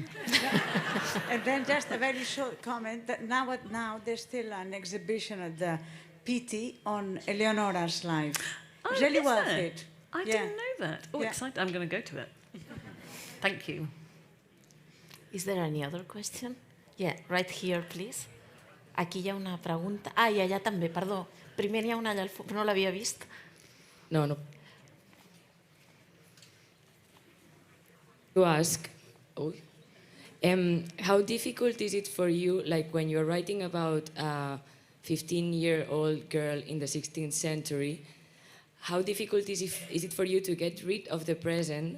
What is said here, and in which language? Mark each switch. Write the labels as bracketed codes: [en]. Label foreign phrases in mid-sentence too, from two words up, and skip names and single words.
[en] And then just a very short comment that now there's still an exhibition at the PT on Eleonora's life. Oh, really worth it. I didn't know that. Oh, excited! I'm going to go to it. Thank you. Is there any other question? Yeah, right here, please. [ca] Aquí hi ha una pregunta. Ah, i allà també, perdó. Primer n'hi ha una allà al fons, no l'havia vist. No. [en] To ask, how difficult is it for you, like when you're writing about a 15-year-old girl in the 16th century, how difficult is it for you to get rid of the present?